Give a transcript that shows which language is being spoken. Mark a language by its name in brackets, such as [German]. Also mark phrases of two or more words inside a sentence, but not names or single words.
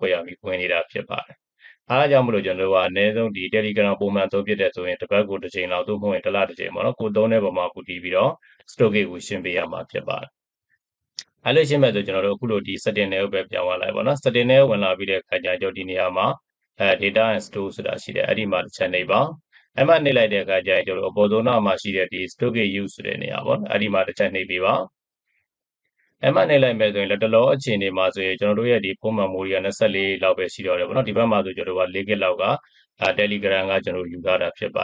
[Burmese] ယ်ရပြီးဝင်နေတာဖြစ်ပါတယ်အားကြောင့်မလို့ကျွန်တော်တို့ကအနည်းဆုံးဒီ Telegram ပုံမှန်သုံးဖြစ်တဲ့ဆိုရင်တစ်ပတ်ကိုတစ်ချိန်လောက်သို့မဟုတ်ရင်တစ်လတစ်ချိန်ပေါ့နော်ကိုသုံးတဲ့ပုံမှာပူတည်ပြီးတော့ storage ကိုရှင်းပေးရမှာဖြစ်ပါတယ်အဲ့လိုရှင်းမဲ့ဆိုကျွန်တော်တို့အခုလိုဒီ setting တွေကိုပဲပြောင်းသွားလိုက်ပါတော့ setting တွေဝင်လာပြီးတဲ့အခါကျကျွန်တော်ဒီနေရာမှာ [English] data and store [Burmese] ဆိုတာရှိတယ်အဲ့ဒီမှာတစ်ချက်နှိပ်ပါအဲ့မှာနှိပ်လိုက်တဲ့အခါကျရင်ကျွန်တော်အပေါ်ဆုံးနားမှာရှိတဲ့ဒီ [English] storage use [Burmese] ဆိုတဲ့နေရာပေါ့အဲ့ဒီမှာတစ်ချက်နှိပ်ပေးပါအဲ့မှနှိပ်လိုက်မယ်ဆိုရင်လက်တလောအခြေအနေမှာဆိုရင်ကျွန်တော်တို့ရဲ့ဒီဖုန်း memory က24လောက်ပဲရှိတော့တယ်ပေါ့နော်ဒီဘက်မှာဆိုကျွန်တော်တို့က4 GB လောက်ကTelegram ကကျွန်တော်ယူထားတာဖြစ်